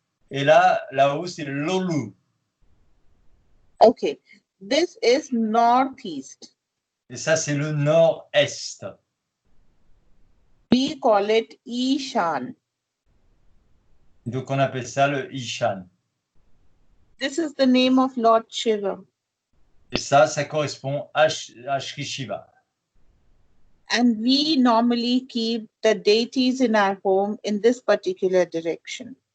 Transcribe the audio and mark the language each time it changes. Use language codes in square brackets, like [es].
[fr] Et là-haut c'est lolou. [en] Okay, this is northeast. [fr] Et ça c'est le nord-est. [en] We call it Ishan. [fr] Donc on appelle ça le Ishan. [en] This is the name of Lord Shiva. [fr] Et ça correspond à Shri Shiva. [en] And we normally keep the deities in our home in this particular direction.